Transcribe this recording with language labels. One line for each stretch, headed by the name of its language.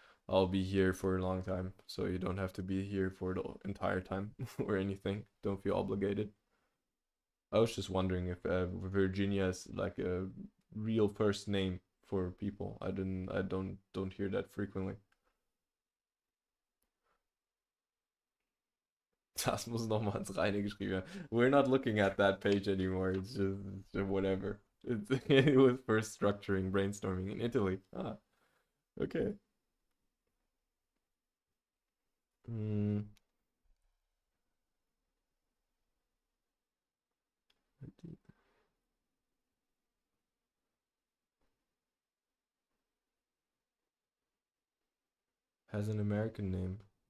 English: I'll be here for a long time, so you don't have to be here for the entire time or anything. Don't feel obligated. I was just wondering if Virginia is like a real first name for people. I don't hear that frequently.
German: Das muss nochmal ins Reine geschrieben werden.
English: We're not looking at that page anymore. It's just whatever. It was first structuring, brainstorming in Italy. Ah, okay. Mm, has an American name.